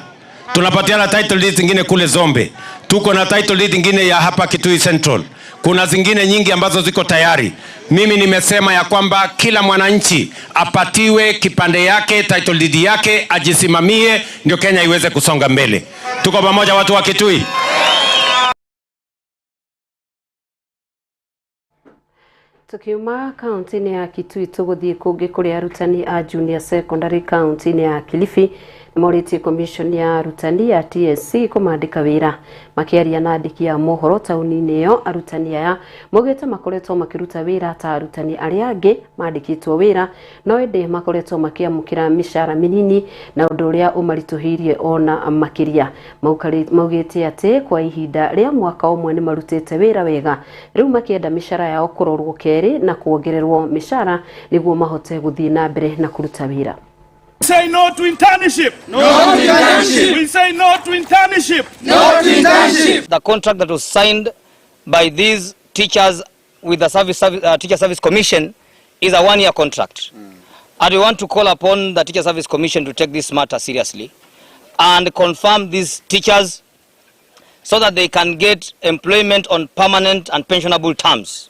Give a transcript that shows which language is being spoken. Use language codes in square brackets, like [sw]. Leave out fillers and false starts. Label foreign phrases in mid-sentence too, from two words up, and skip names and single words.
[sw] Tunapatiana [en] title deeds [sw] zingine kule Zombe. Tuko na [en] title deed [sw] zingine ya hapa Kitui Central. Kuna zingine nyingi ambazo ziko tayari. Mimi nimesema ya kwamba kila mwananchi apatiwe kipande yake, [en] title deed [sw] yake, ajisimamie ndio Kenya iweze kusonga mbele. Tuko pamoja watu wa Kitui. [ki] Tukiuma kaunti-ini ya Kitui tuguthie kungi kuri arutani a [en] junior secondary [ki] kaunti-ini ya Kilifi Moriti Commission ya arutani ya TSC kumandika wira makiaria na andiki ya mohoro tauni-ini yo arutani aya mogete makoretwo makiruta wira ta arutani aria angi mandikitwo wira no ende makoretwo makiamukira mishara minini na undu uria umarituhirie ona makiria maugite ati kwa ihinda ria mwaka umwe ni marutite wira wega riu makienda mishara yao kurorwo keri na kuongererwo mishara niguo mahote guthie na mbere na kuruta wira. [en] Say no to internship. No to internship. We say no to internship. No to internship. The contract that was signed by these teachers with the Teacher Service Commission is a one-year contract. And we want to call upon the Teacher Service Commission to take this matter seriously and confirm these teachers so that they can get employment on permanent and pensionable terms.